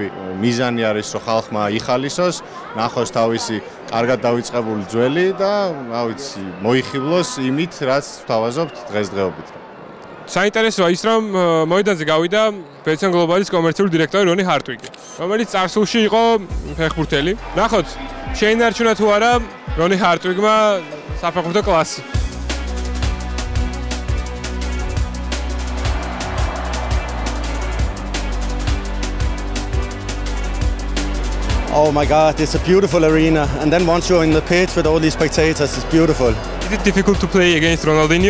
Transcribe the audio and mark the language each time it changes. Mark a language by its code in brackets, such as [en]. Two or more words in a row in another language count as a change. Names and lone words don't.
[ka] მიზანი არის რომ ხალხმა იხალისოს, ნახოს თავისი კარგად დავიწყებული ძველი და რა ვიცი, მოიხიბლოს იმით, რაც ვთავაზობთ დღესდღეობით. საინტერესოა ის, რომ მოედანზე გავიდა ბეცენ გლობალის კომერციული დირექტორი რონი ჰარტვიგი, რომელიც წარსულში იყო ფეხბურთელი. ნახოთ, შეინარჩუნა თუ არა რონი ჰარტვიგმა საფეხბურთო კლასი. [en] Oh my God, it's a beautiful arena. And then once you're in the pitch with all these spectators, it's beautiful. Is it difficult to play against Ronaldinho?